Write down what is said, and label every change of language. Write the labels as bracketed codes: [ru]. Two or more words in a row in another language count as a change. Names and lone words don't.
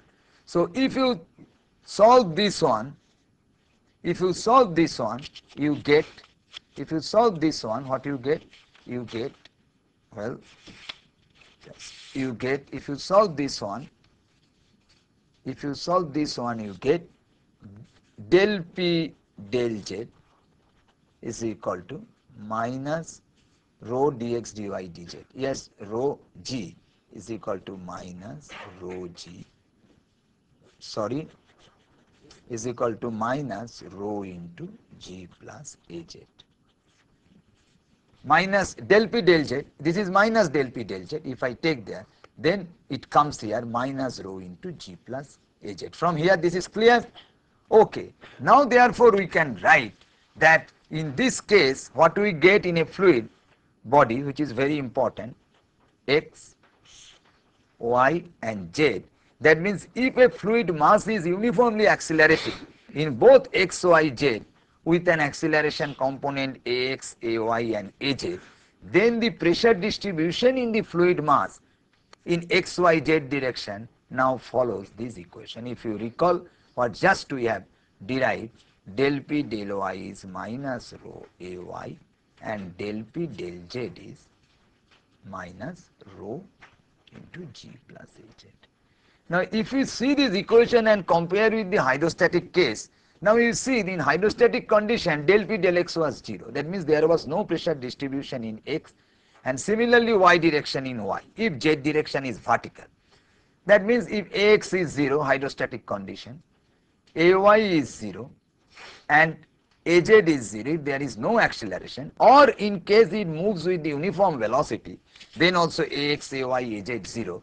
[en] So if you solve this one, if you solve this one, you get, if you solve this one, what you get? You get, well, you get, if you solve this one, if you solve this one, you get del P del Z is equal to minus rho dx dy dz. Yes, rho g is equal to minus rho g, sorry, is equal to minus rho into g plus az. Minus del P del Z, this is minus del P del Z. If I take there, then it comes here minus rho into g plus az. From here this is clear? Okay. Now therefore we can write that in this case what we get in a fluid body, which is very important, x, y and z. That means if a fluid mass is uniformly accelerating in both x, y, z with an acceleration component ax, ay and az, then the pressure distribution in the fluid mass in x, y, z direction now follows this equation. If you recall what just we have derived, del P del y is minus rho ay and del P del z is minus rho into g plus az. Now if you see this equation and compare with the hydrostatic case, now you see in hydrostatic condition del P del x was 0. That means there was no pressure distribution in x, and similarly y direction in y if z direction is vertical. That means if ax is 0, hydrostatic condition, ay is 0 and az is 0 if there is no acceleration, or in case it moves with the uniform velocity, then also ax, ay, az 0.